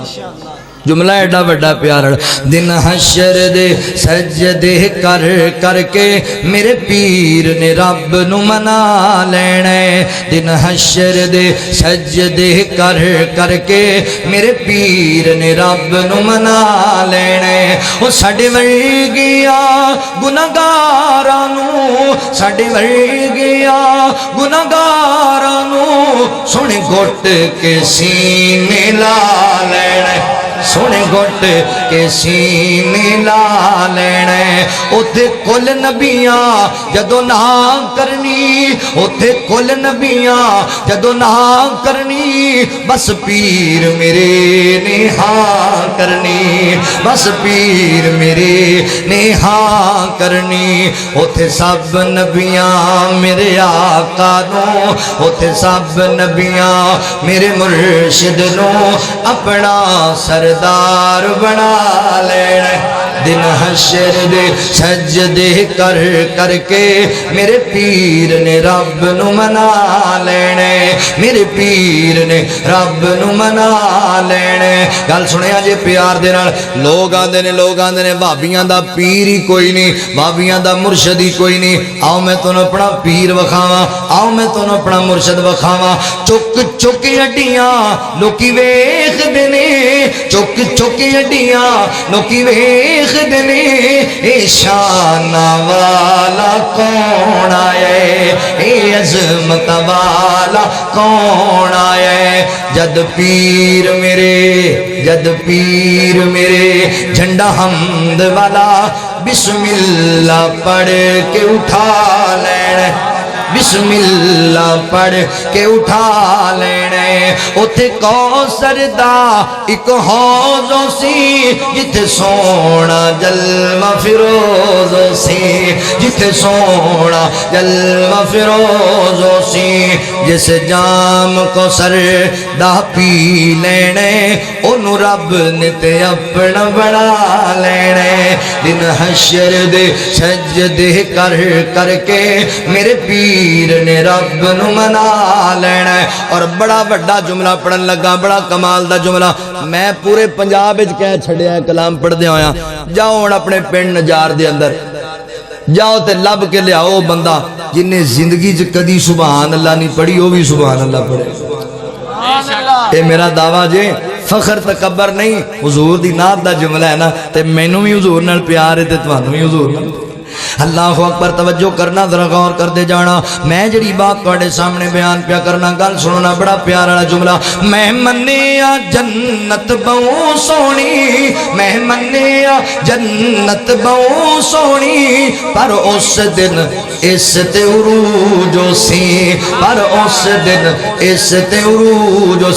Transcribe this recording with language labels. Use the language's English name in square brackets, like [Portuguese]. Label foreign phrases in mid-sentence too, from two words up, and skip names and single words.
[Punjabi] جملہ ایڈا بڑا پیارا، دن حشر دے سجدے کر کر کے میرے پیر نے رب نو منا لینے، دن حشر دے سجدے کر کر کے میرے پیر نے رب نو منا لینے۔ او ساڈے ورگیاں گناہگاراں نو، ساڈے ورگیاں گناہگاراں نو سونے گھٹ کے سینے لا لینے، سونے گھٹ کے سینے لا لینے۔ اوتھے کل نبیاں جدو نہ کرنی، اوتھے کل نبیاں جدو نہ کرنی، بس پیر میرے نے ہاں کرنی، بس پیر میرے نے ہاں کرنی۔ اوتھے سب نبیاں میرے آقا نو، اوتھے سب نبیاں میرے مرشد نو اپنا سردار بنا لینے، دن حشر دے سجدے کر کر کے میرے پیر نے رب نو منا لینے، میرے پیر نے رب نو منا لینے۔ گل سنیا جے پیار دے نال، لوگ آندے نے بھابیاں دا پیر ہی کوئی نہیں، بھابیاں دا مرشد ہی کوئی نہیں۔ آؤ میں تانوں اپنا پیر وکھاواں، آؤ میں تانوں اپنا مرشد وکھاواں۔ چک چک ہڈیاں لوکی ویکھدے نے، چک چک ہڈیاں لوکی ویکھدے نے، اے شان والا کون آئے، اے عظمت والا کون آیا ہے؟ جد پیر میرے جھنڈا حمد والا [Arabic] بسم اللہ [Punjabi] پڑھ کے اٹھا لینے، [Arabic] بسم اللہ [Punjabi] پڑھ کے اٹھا لینے۔ اتھے کوثر دا ایک حوض سی جتھے سونا جلوہ فروز سی، جتھے سونا جلوہ فروز سی، جس جام کو سر دا پی لینے انہوں رب نے تے اپنا بڑا لینے۔ دن حشر دے سجدے کر کر کے میرے پیر نے رب نو منا لینا ہے۔ اور بڑا بڑا جملہ پڑھن لگا، بڑا کمال دا جملہ میں پورے پنجاب وچ کہہ چھڑیا ہے کلام پڑھ دے ہویا۔ جاؤ ہن اپنے پنڈ نجار دے اندر جاؤ تے لب کے لیاؤ بندہ جن نے زندگی چ کدی [Arabic] سبحان اللہ [Punjabi] نہیں پڑھی وہ بھی [Arabic] سبحان اللہ [Punjabi] پڑھے۔ اے میرا دعویٰ جے فخر تکبر نہیں، حضور دی نات دا جملہ ہے نا، تے مینوں بھی حضور نال پیار ہے تے تانوں بھی حضور نال۔ [Arabic] اللہ اکبر، [Punjabi] توجہ کرنا، ذرا غور کر دے جانا۔ میں جڑی بات تواڈے سامنے بیان پیا کرنا، گل سننا، بڑا پیارا والا جملہ۔ میں منیا جنت بہوں سونی، میں منیا جنت بہوں سونی، پر اس دن اس تے عروج سی، پر اس دن اس تے عروج سی۔